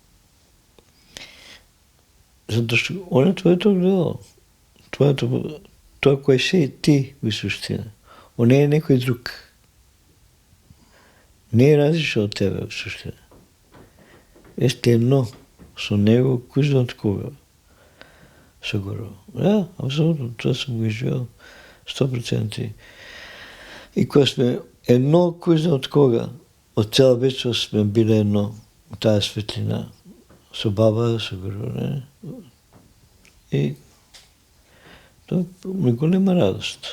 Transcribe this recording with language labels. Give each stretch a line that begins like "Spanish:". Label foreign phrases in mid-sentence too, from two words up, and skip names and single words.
Bulgarian: Защото он е твоето огледало. Това, кое си ти в същина. Он не е някой друг. Не е различно от тебе в същина. Сте едно со него, кој знае от кога. Сигурно. Да, абсолютно. Това съм го изживел 100%. И кога сме едно, кој знае от кога, от цяла вечност сме били едно, тая светлина. Со баба, сигурно, не? И това ми голема радост.